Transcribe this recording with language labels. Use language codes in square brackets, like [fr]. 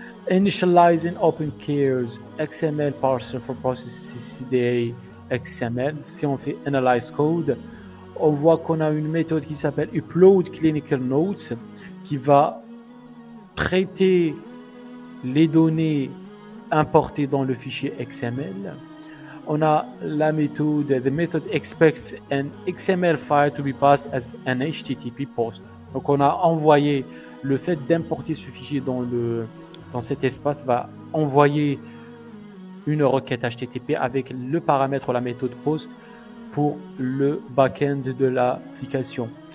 [en] Initializing OpenCare's XML parser for processing CDA XML. [fr] Si on fait Analyze Code, on voit qu'on a une méthode qui s'appelle Upload Clinical Notes qui va traiter les données importées dans le fichier XML. On a la méthode, [en] the method expects an XML file to be passed as an HTTP post. [fr] Donc on a envoyé, le fait d'importer ce fichier dans cet espace va envoyer une requête HTTP avec le paramètre ou la méthode post pour le backend de l'application.